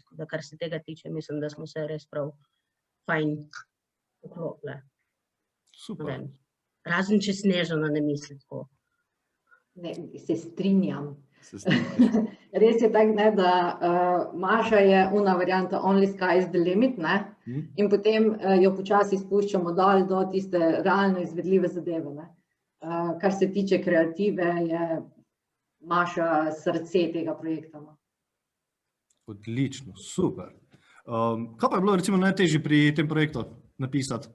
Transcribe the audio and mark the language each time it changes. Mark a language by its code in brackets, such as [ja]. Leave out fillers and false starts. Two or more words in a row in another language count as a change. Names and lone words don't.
[sl] Tako da, kar se tega tiče, mislim, da smo se res prav fajn poklopile. Super. Razen če Snežana ne misli tako. Ne, se strinjam. Se strinjam. Res je tako, ne, da Maša je una varianta [en] only sky is the limit, [sl] ne, in potem jo počasi spuščamo dol do tiste realno izvedljive zadeve. Ne. Kar se tiče kreative, je Maša srce tega projekta. No. Odlično, super. Kaj pa je bilo recimo najtežje pri tem projektu napisati?